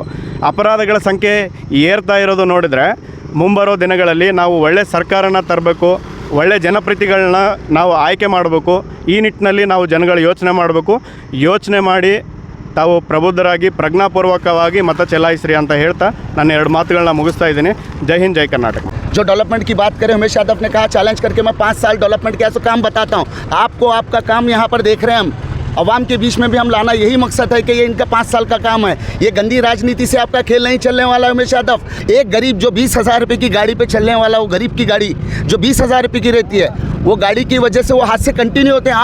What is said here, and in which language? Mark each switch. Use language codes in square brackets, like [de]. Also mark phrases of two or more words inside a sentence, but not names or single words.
[kn] ಅಪರಾಧಗಳ ಸಂಖ್ಯೆ ಏರ್ತಾ ಇರೋದು ನೋಡಿದರೆ ಮುಂಬರೋ ದಿನಗಳಲ್ಲಿ ನಾವು ಒಳ್ಳೆ ಸರ್ಕಾರನ ತರಬೇಕು, ಒಳ್ಳೆ ಜನಪ್ರತಿಗಳನ್ನ ನಾವು ಆಯ್ಕೆ ಮಾಡಬೇಕು. ಈ ನಿಟ್ಟಿನಲ್ಲಿ ನಾವು ಜನಗಳು ಯೋಚನೆ ಮಾಡಬೇಕು. ಯೋಚನೆ ಮಾಡಿ ತಾವು ಪ್ರಬುದ್ಧರಾಗಿ ಪ್ರಜ್ಞಾಪೂರ್ವಕವಾಗಿ ಮತ ಚಲಾಯಿಸ್ರಿ ಅಂತ ಹೇಳ್ತಾ ನಾನು 2 ಮಾತುಗಳನ್ನ ಮುಗಿಸ್ತಾ ಇದ್ದೀನಿ. ಜೈ ಹಿಂದ್, ಜೈ ಕರ್ನಾಟಕ. [hi] जो डेवलपमेंट की बात करें, उमेश यादव ने कहा चैलेंज करके मैं 5 साल डेवलपमेंट किया, तो काम बताता हूँ आपको। आपका काम यहाँ पर देख रहे हैं हम, अवाम के बीच में भी हम लाना यही मकसद है कि ये इनका 5 साल का काम है। ये गंदी राजनीति से आपका खेल नहीं चलने वाला है उमेश यादव। एक गरीब जो 20,000 रुपये की गाड़ी पे चलने वाला, वो गरीब की गाड़ी जो 20,000 रुपये की रहती है, वो गाड़ी की वजह से वो हादसे कंटिन्यू होते हैं।